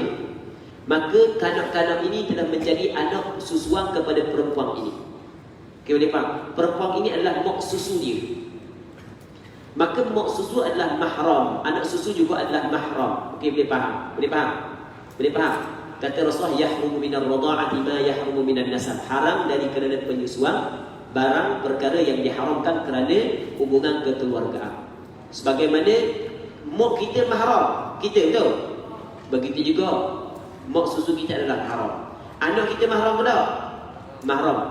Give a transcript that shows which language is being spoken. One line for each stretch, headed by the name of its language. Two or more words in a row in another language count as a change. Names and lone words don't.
Malay: Maka kanak-kanak ini telah menjadi anak susuan kepada perempuan ini. Okey, boleh faham? Perempuan ini adalah mak susu dia. Maka mak susu adalah mahram, anak susu juga adalah mahram. Okey, boleh faham? Boleh faham? Boleh faham? Kata Rasulullah,
Arabic: يحرم من الرضاعة ما يحرم من النسب.
Malay: Haram dari kerana penyusuan barang perkara yang diharamkan kerana hubungan kekeluargaan. Sebagaimana mak kita mahram kita, betul? Begitu juga mak susu kita adalah haram. Anak kita mahram ke tak? Mahram.